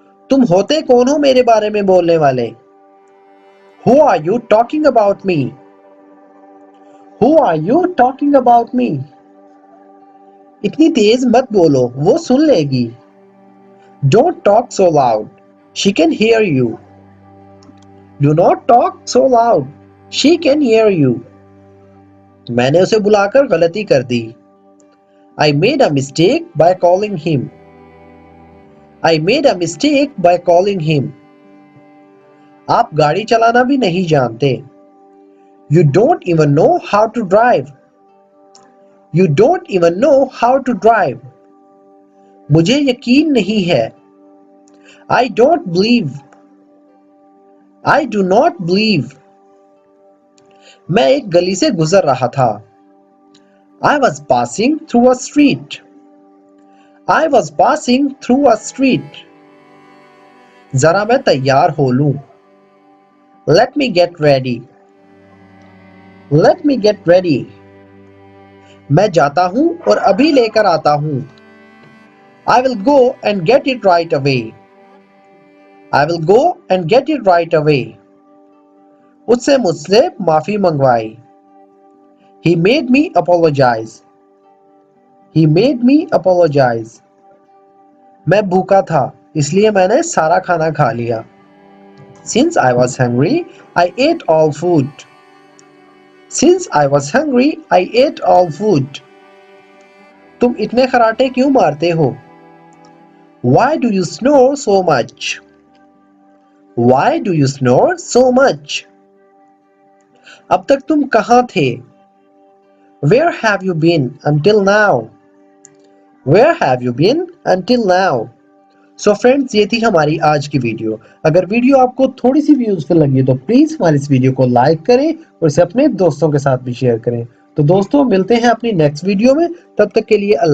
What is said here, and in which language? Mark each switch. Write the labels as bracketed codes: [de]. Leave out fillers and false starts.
[ur] تم ہوتے کون ہو میرے بارے میں بولنے والے؟ [en] Who are you talking about me? Who are you talking about me? [ur] اتنی تیز مت بولو، وہ سن لے گی. [en] Don't talk so loud. She can hear you. Do not talk so loud. She can hear you. [ur] میں نے اسے بلا کر غلطی کر دی. [en] I made a mistake by calling him. I made a mistake by calling him. [ur] آپ گاڑی چلانا بھی نہیں جانتے. [en] You don't even know how to drive. You don't even know how to drive. [ur] مجھے یقین نہیں ہے. [en] I don't believe. I do not believe. [ur] میں ایک گلی سے گزر رہا تھا. [en] I was passing through a street. I was passing through a street. [ur] ذرا میں تیار ہو لوں. [en] Let me get ready. Let me get ready. [ur] میں جاتا ہوں اور ابھی لے کر آتا ہوں. [en] I will go and get it right away. I will go and get it right away. [ur] اس سے مجھ سے معافی منگوائی. [en] He made me apologize. He made me apologize. [ur] میں بھوکا تھا اس لیے میں نے سارا کھانا کھا لیا. [en] Since I was hungry, I ate all food. Since I was hungry, I ate all food. [ur] تم اتنے خراٹے کیوں مارتے ہو؟ [en] Why do you snore so much? Why do you snore so much? [ur] اب تک تم کہاں تھے؟ [en] Where have you been until now? Where have you been until now? [ur] So friends یہ تھی ہماری آج کی ویڈیو. اگر ویڈیو آپ کو تھوڑی سی بھی یوزفل لگی تو پلیز ہماری اس ویڈیو کو لائک کریں اور اسے اپنے دوستوں کے ساتھ بھی شیئر کریں. تو دوستوں ملتے ہیں اپنی نیکسٹ ویڈیو میں، تب تک کے لیے اللہ